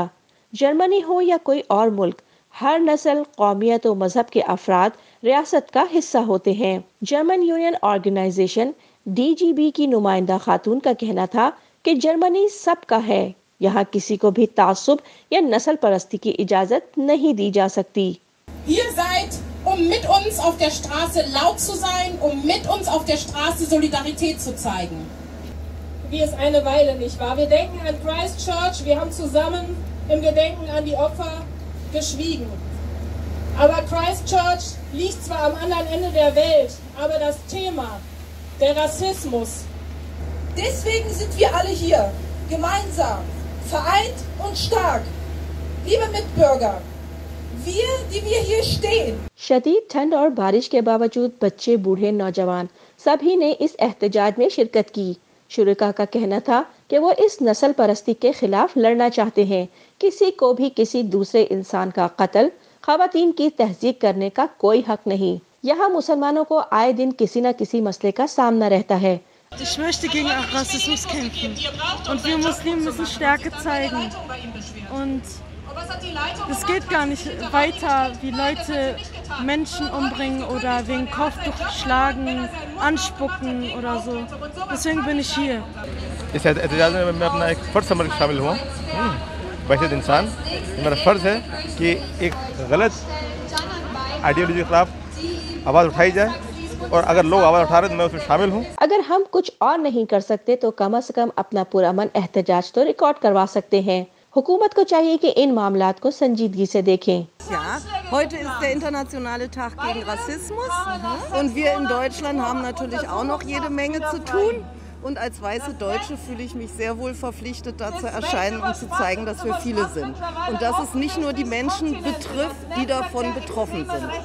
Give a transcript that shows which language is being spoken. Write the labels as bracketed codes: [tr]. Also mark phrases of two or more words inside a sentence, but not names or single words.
[ur] جرمنی ہو یا کوئی اور ملک، ہر نسل، قومیت و مذہب کے افراد ریاست کا حصہ ہوتے ہیں۔ جرمن [en] union organization [ur] DGB کی نمائندہ خاتون کا کہنا تھا کہ جرمنی سب کا ہے، یہاں کسی کو بھی تعصب یا نسل پرستی کی اجازت نہیں دی جا سکتی۔ [de] Ihr seid, mit uns auf der Straße laut zu sein, mit uns auf der Straße Solidarität zu zeigen. Wie es eine Weile nicht war. Wir denken an Christchurch, wir haben zusammen im Gedenken an die Opfer geschwiegen. Aber Christchurch liegt zwar am anderen Ende der Welt, aber das Thema, der Rassismus. Deswegen sind wir alle hier, gemeinsam, vereint und stark. Liebe Mitbürger, wir, die wir hier stehen. [ur] شدید ٹھنڈ اور بارش کے باوجود بچے، بوڑھے، نوجوان سبھی نے اس احتجاج میں شرکت کی۔ شرکا کا کہنا تھا کہ وہ اس نسل پرستی کے خلاف لڑنا چاہتے ہیں۔ کسی کو بھی کسی دوسرے انسان کا قتل، خواتین کی تہذیب کرنے کا کوئی حق نہیں۔ یہاں مسلمانوں کو آئے دن کسی نہ کسی مسئلے کا سامنا رہتا ہے۔ [de] Ich möchte gegen Rassismus kämpfen und wir Muslime müssen Stärke zeigen und es geht gar nicht weiter, wie Leute Menschen umbringen oder wegen Kopftuch schlagen, anspucken oder so. Deswegen bin ich hier. [ur] اس احتجاج میں میں اپنا ایک فرض سمجھ کر شامل ہوا، بحثیت انسان میرا فرض ہے کہ ایک غلط آئیڈیالوجی کے خلاف آواز اٹھائی جائے، اور اگر لوگ آواز اٹھا رہے ہیں تو میں اس میں شامل ہوں۔ اگر ہم کچھ اور نہیں کر سکتے تو کم از کم اپنا پرامن احتجاج تو ریکارڈ کروا سکتے ہیں۔ حکومت کو چاہیے کہ ان معاملات کو سنجیدگی سے دیکھیں۔ [de] Ja, heute ist der internationale Tag gegen Rassismus und wir in Deutschland haben natürlich auch noch jede Menge zu tun. Und als weiße Deutsche fühle ich mich sehr wohl verpflichtet, da zu erscheinen und zu zeigen, dass wir viele sind. Und dass es nicht nur die Menschen betrifft, die davon betroffen sind.